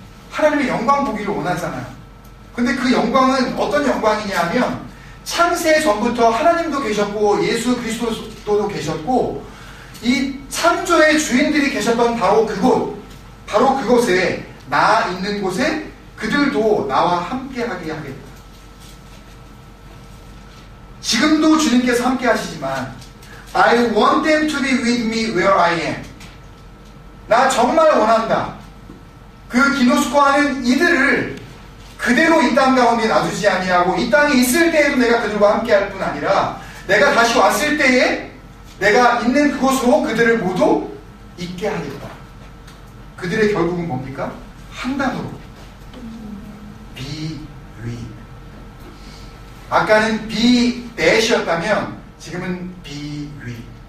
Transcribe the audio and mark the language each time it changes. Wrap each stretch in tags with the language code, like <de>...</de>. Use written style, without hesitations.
<ko>하나님의 영광 보기를 원하잖아요. 근데 그 영광은 어떤 영광이냐 하면 창세 전부터 하나님도 계셨고 예수 그리스도도 계셨고 이 창조의 주인들이 계셨던 바로 그곳에 나 있는 곳에 그들도 나와 함께하게 하겠다. 지금도 주님께서 함께 하시지만</ko> <en>I want them to be with me where I am.</en> <ko>나 정말 원한다. 그 기노스코하는 이들을 그대로 이 땅 가운데 놔두지 아니하고 이 땅에 있을 때에도 내가 그들과 함께 할 뿐 아니라 내가 다시 왔을 때에 내가 있는 그곳으로 그들을 모두 있게 하겠다. 그들의 결국은 뭡니까? 한 단어로 be with. 아까는 be that이었다면 지금은 be with.</ko>